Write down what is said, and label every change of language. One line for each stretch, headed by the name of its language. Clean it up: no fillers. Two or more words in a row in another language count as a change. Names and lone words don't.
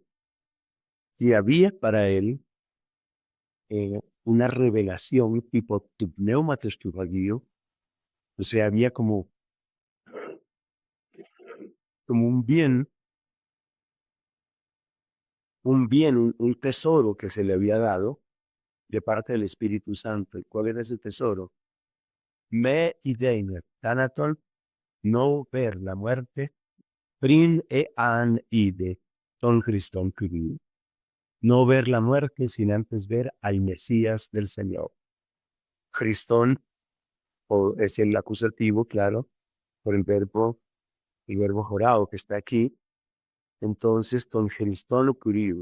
Spanish: Y había para él una revelación tipo
Greek: τοῦ πνεύματος τοῦ ἁγίου,
Spanish: o sea, había como un bien, un tesoro que se le había dado de parte del Espíritu Santo. ¿Y cuál era ese tesoro?
Greek: μὴ ἰδεῖν θάνατον,
Spanish: no ver la muerte,
Greek: πρὶν ἢ ἂν ἴδῃ τὸν Χριστὸν Κυρίου.
Spanish: No ver la muerte sin antes ver al Mesías del Señor. Christón, o es el acusativo, claro, por el verbo jorado que está aquí. Entonces,
Greek: τὸν Χριστὸν Κυρίου.